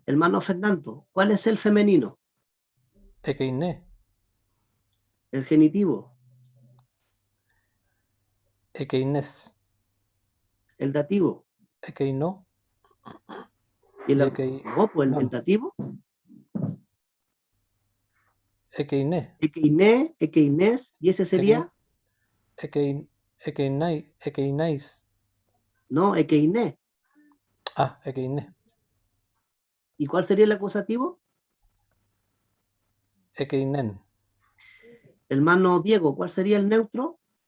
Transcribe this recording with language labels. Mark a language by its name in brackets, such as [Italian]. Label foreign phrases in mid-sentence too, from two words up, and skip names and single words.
[Spanish] Hermano Fernando, ¿cuál es el femenino? [Greek] ekeiné, [Spanish] El genitivo. [Greek] ekeinés, [Spanish] El dativo. [Greek] ekeinó [Spanish] ¿Y y no, pues el [Greek] ekeinon. [Spanish] dativo. [Greek] Ekeiné, ἐκείνη, ἐκείνης, [Spanish] y ese sería, [Greek] ekeináis. no, ekeiné. Ah, ekeiné, [Spanish] ¿Y cuál sería el acusativo? [Greek] ekeinen, [Spanish] Hermano Diego, ¿cuál sería el neutro?